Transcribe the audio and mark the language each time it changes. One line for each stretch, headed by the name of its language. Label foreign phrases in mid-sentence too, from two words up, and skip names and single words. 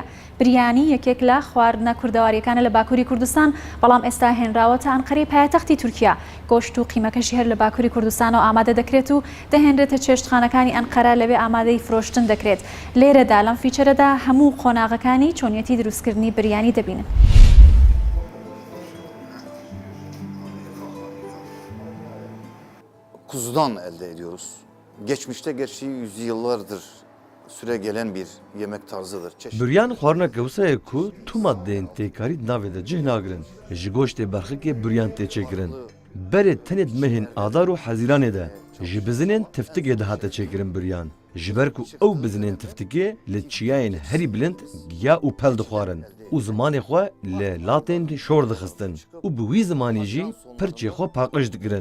Central Kurdish: بریانی یەکێک لە خواردنە کوردەواریەکانە لە باکووری کوردستان، بەڵام ئێستا هێنراوەتە ئەنقەرەی پایتەختی تورکیا. گۆشت و قیمەکەشی هەر لە باکووری کوردستانەوە ئامادە دەکرێت و دەهێنرێتە چێشتخانەکانی ئەنقەرە، لەوێ ئامادەی فرۆشتن دەکرێت. لێرەدا لەم فیچەرەدا هەموو قۆناغەکانی چۆنیەتی دروستکردنی بریانی دەبینن.
Turkish: Kuzudan elde ediyoruz. Geçmişte gerçi yüzyıllardır süre gelen bir yemek tarzıdır.
Kurdish: Büryan xwarna kewsayê ku tu maddeyên têkarî navê de cih nagirin. Ji goştê berxikê büryan tê çêkirin. Berê tenê di mehên adar û hezîranê de ji bizinên tiftikê de hate çêkirin büryan. Ji ber ku ew bizinên tiftikê li çiyayên herî bilind giya û pel dixwarin û zimanê xwe li latên şor dixistin û bi wî zimanê jî pirçê xwe paqij dikirin.